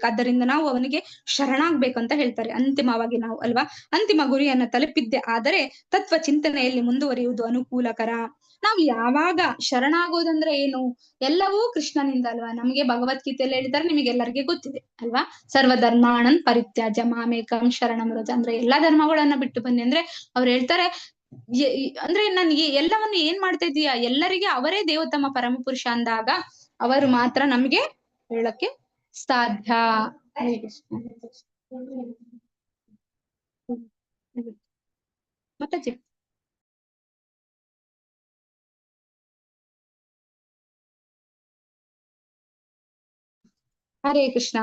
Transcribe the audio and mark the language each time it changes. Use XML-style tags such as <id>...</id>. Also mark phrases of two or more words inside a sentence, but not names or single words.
<kn>ಆದ್ದರಿಂದ ನಾವು ಅವನಿಗೆ ಶರಣಾಗ್ಬೇಕಂತ ಹೇಳ್ತಾರೆ. ಅಂತಿಮವಾಗಿ ನಾವು ಅಲ್ವಾ, ಅಂತಿಮ ಗುರಿಯನ್ನ ತಲುಪಿದ್ದೆ ಆದರೆ ತತ್ವ ಚಿಂತನೆಯಲ್ಲಿ ಮುಂದುವರಿಯುವುದು ಅನುಕೂಲಕರ. ನಾವು ಯಾವಾಗ ಶರಣಾಗೋದಂದ್ರೆ ಏನು, ಎಲ್ಲವೂ ಕೃಷ್ಣನಿಂದ ಅಲ್ವಾ. ನಮ್ಗೆ ಭಗವದ್ಗೀತೆಯಲ್ಲಿ ಹೇಳಿದ್ದಾರೆ, ನಿಮಗೆಲ್ಲರಿಗೆ ಗೊತ್ತಿದೆ ಅಲ್ವಾ,</kn> <sa>ಸರ್ವಧರ್ಮಾಣನ್ ಪರಿತ್ಯಾಜ್ಯ ಮಾಮೇಕಂ ಶರಣಂ ವ್ರಜ.</sa> <kn>ಅಂದ್ರೆ ಎಲ್ಲಾ ಧರ್ಮಗಳನ್ನ ಬಿಟ್ಟು ಬನ್ನಿ ಅಂದ್ರೆ ಅವ್ರು ಹೇಳ್ತಾರೆ, ಅಂದ್ರೆ ನನ್ಗೆ ಎಲ್ಲವನ್ನು ಏನ್ ಮಾಡ್ತಾ ಇದೀಯಾ, ಎಲ್ಲರಿಗೆ ಅವರೇ ದೇವೋತ್ತಮ ಪರಮಪುರುಷ ಅಂದಾಗ ಅವರು ಮಾತ್ರ ನಮ್ಗೆ ಹೇಳಕ್ಕೆ ಸಾಧ್ಯ. ಮತ್ತೆ ಹರೇ ಕೃಷ್ಣ.</kn>